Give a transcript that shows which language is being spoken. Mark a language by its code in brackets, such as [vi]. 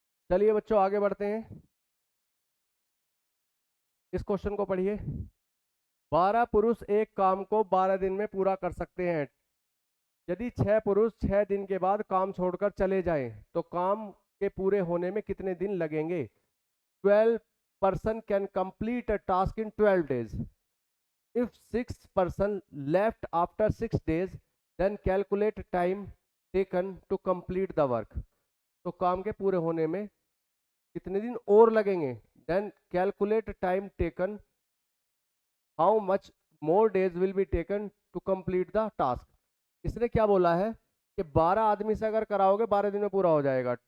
[hi] चलिए बच्चों आगे बढ़ते हैं, इस क्वेश्चन को पढ़िए। 12 पुरुष एक काम को 12 दिन में पूरा कर सकते हैं। यदि 6 पुरुष 6 दिन के बाद काम छोड़कर चले जाएं तो काम के पूरे होने में कितने दिन लगेंगे? [en] 12 person can complete a task in 12 days. If 6 person left after 6 days, then calculate time taken to complete the work. [hi] तो काम के पूरे होने में कितने दिन और लगेंगे? [en] Then calculate time taken, how much more days will be taken to complete the task. [hi] इसने क्या बोला है कि 12 आदमी से अगर कराओगे 12 दिन में पूरा हो जाएगा।